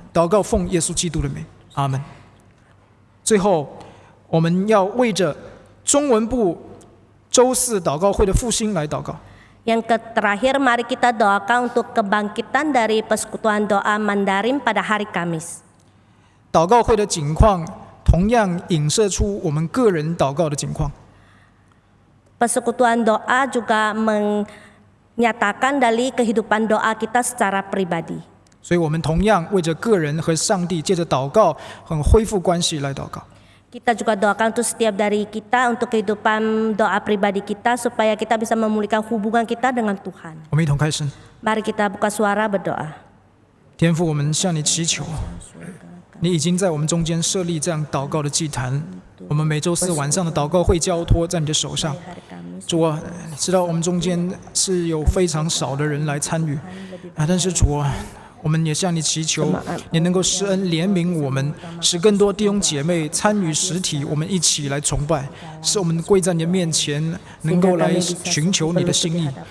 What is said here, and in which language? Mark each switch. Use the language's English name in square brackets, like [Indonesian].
[Chinese] 祷告奉耶稣基督的名，阿门。最后，我们要为着中文部周四祷告会的复兴来祷告。 [Indonesian] Yang terakhir, mari kita doakan untuk kebangkitan dari persekutuan doa Mandarin pada hari Kamis. [Chinese] 祷告会的景况同样影射出我们个人祷告的景况。 [Indonesian] Persekutuan doa juga menyatakan dari kehidupan doa kita secara pribadi. [Chinese] 所以我们同样为着个人和上帝，借着祷告和恢复关系来祷告。 [Indonesian] Kita juga doakan untuk setiap dari kita untuk kehidupan doa pribadi kita supaya kita bisa memulihkan hubungan kita dengan Tuhan. [Chinese] 我们一同开声。 [Indonesian] Mari kita buka suara berdoa. [Chinese] 天父，我们向你祈求，你已经在我们中间设立这样祷告的祭坛，我们每周四晚上的祷告会交托在你的手上。主啊，你知道我们中间是有非常少的人来参与啊，但是主啊，我们也向你祈求，你能够施恩怜悯我们，使更多弟兄姐妹参与实体，我们一起来崇拜，使我们跪在你的面前，能够来寻求你的心意。